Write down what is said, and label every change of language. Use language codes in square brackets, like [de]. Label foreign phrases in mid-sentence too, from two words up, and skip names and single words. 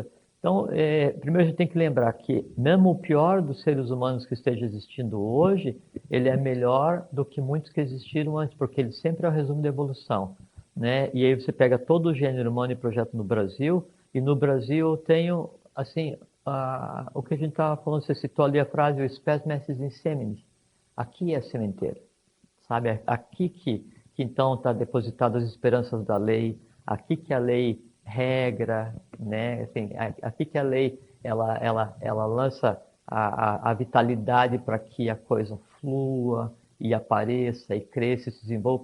[pt] Então, primeiro a gente tem que lembrar que mesmo o pior dos seres humanos que esteja existindo hoje, ele é melhor do que muitos que existiram antes, porque ele sempre é o resumo da evolução. Né? E aí você pega todo o gênero humano e projeto no Brasil, e no Brasil eu tenho, assim, o que a gente estava falando, você citou ali a frase, o [la] spes messis in seminis. [pt] Aqui é sementeiro, sabe? Aqui que então está depositadas as esperanças da lei, aqui que a lei regra, né? Assim, aqui que a lei ela lança a vitalidade para que a coisa flua e apareça e cresça e se desenvolva.